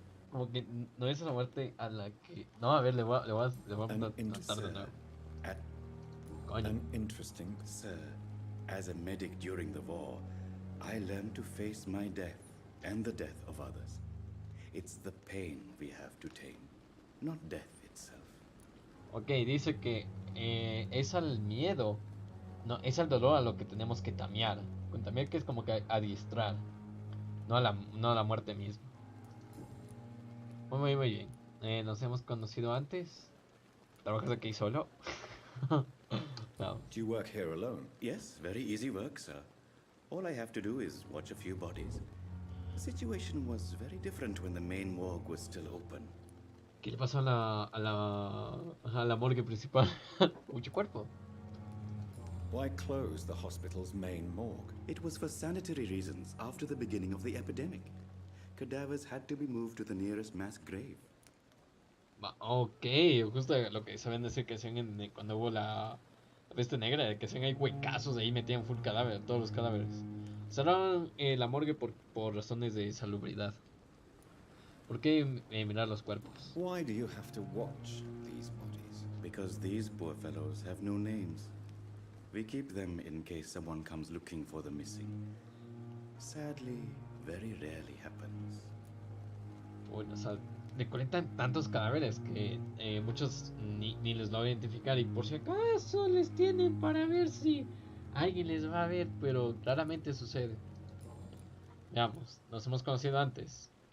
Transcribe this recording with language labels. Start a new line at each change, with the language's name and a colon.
Spanish: Como que no es a la muerte a la que... No, a ver, le voy a tratar de nuevo. Coño.
English: An interesting... Sir, as a medic during the war, I learned to face my death and the death of others. It's the pain we have to tame, not death itself.
Spanish: Ok, dice que es al miedo. No, es al dolor a lo que tenemos que tamear. Con tamear que es como que adiestrar. No a la muerte misma. Muy bien. Nos hemos conocido antes. ¿Trabajas aquí solo? No.
English: Do you work here alone? Yes, very easy work, sir. All I have to do is watch a few bodies. The situation was very different when the main morgue was still open.
Spanish: ¿Qué le pasó a la morgue principal? Mucho cuerpo.
English: Why close the hospital's main morgue? It was for sanitary reasons after the beginning of the epidemic. Cadavers had to be moved to the nearest mass grave.
Spanish: Ok, justo lo que saben decir que hacían cuando hubo la peste negra, que hacían ahí huecazos, ahí metían full cadáver, todos los cadáveres. Cerraron la morgue por razones de salubridad. ¿Por qué mirar los cuerpos?
English: Why do you have to watch these bodies? Because these poor fellows have no names. We keep them in case someone comes looking for the missing. Sadly, very rarely happens.
Spanish: Bueno, o sea, recolectan tantos cadáveres que muchos ni les lo va a identificar y por si acaso les tienen para ver si alguien les va a ver, pero raramente sucede. Veamos, nos hemos conocido antes.